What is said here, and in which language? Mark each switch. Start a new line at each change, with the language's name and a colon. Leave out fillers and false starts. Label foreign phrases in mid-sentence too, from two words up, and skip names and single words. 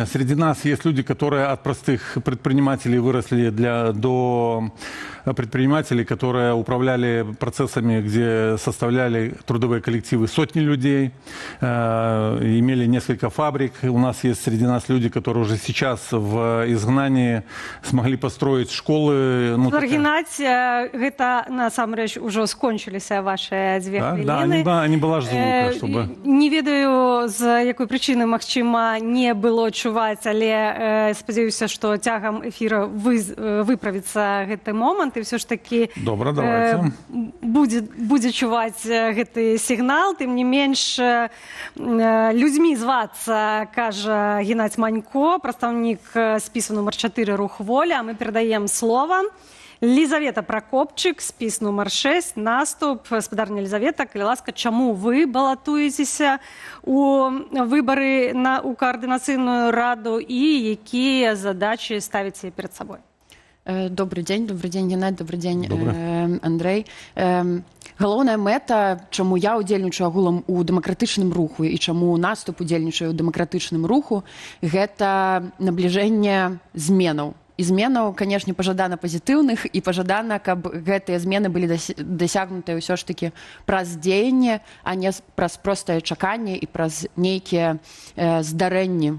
Russian: Среди нас есть люди, которые от простых предпринимателей выросли до предпринимателей, которые управляли процессами, где составляли трудовые коллективы сотни людей, имели несколько фабрик. У нас есть среди нас люди, которые уже сейчас в изгнании смогли построить школы. Ну,
Belarusian: Геннадзь, гэта насамрэч ужо скончыліся ваши дзве хвіліны.
Russian: Да, не была ж звука, чтобы...
Belarusian: Не ведаю, з якой прычыны, магчыма, не было чуваць, але спадзяюся, што цягам эфіра выправіцца гэты момант, і ўсё ж такі будзе чуваць гэты сігнал. Тым не менш, людзьмі звацца, кажа Геннадзь Манько, прадстаўнік спісу нумар 4 «Рух воля». Мы перадаем слова Лизавета Прокопчык, спіс нумар 6, наступ. Спадарня Лизавета, калі ласка, чаму вы балатуецеся у выбары у коаардынацыйную раду і якія задачы ставіце перад сабой?
Russian: Добрый день, Геннадзь, добрый день, Андрей.
Belarusian: Галоўная мэта, чаму я удзельнічаю агулам у дэмакратычным руху і чаму наступ удзельнічаю у дэмакратычным руху, гэта набліжэнне зменаў. І зменаў, канешне, пажадана пазітыўных, і пажадана, каб гэтыя змены былі дасягнутыя ўсё ж такі праз дзеянне, а не праз простае чаканне і праз нейкія здарэнні.